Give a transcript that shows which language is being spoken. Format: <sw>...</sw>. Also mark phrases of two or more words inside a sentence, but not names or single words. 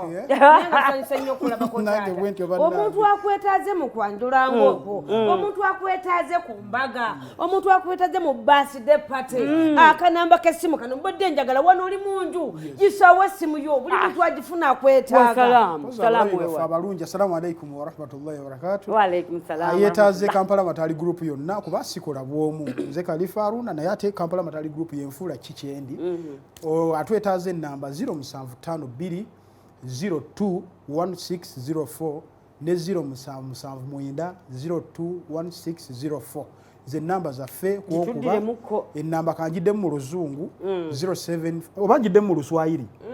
<lg>omuntu akwetaaze mu kwanjula ng'okwo omuntu akwetaaze ku mbaga omuntu akwetaaze mu</lg> <en>birthday party</en> <lg>akanamba k'essimu kano mbadde njagala wano oli munju gisawo essimu yo buli muntu agifuna akwetaaga</lg> <ar>abalungi السلام عليكم ورحمة الله وبركاته. وعليكم السلام.</ar> <lg>Yetaaze Kampala Matali Group yonna kuba sikola bwomu nze Khalifa Haruna naye ate Kampala Matali Group yenfuula kikyendi atwetaaze namba 0752 021604 ne 0779 021604 ze namba zaffe kuba enamba kanjidde mu luzungu 07 obanjidde mu luswahili</lg>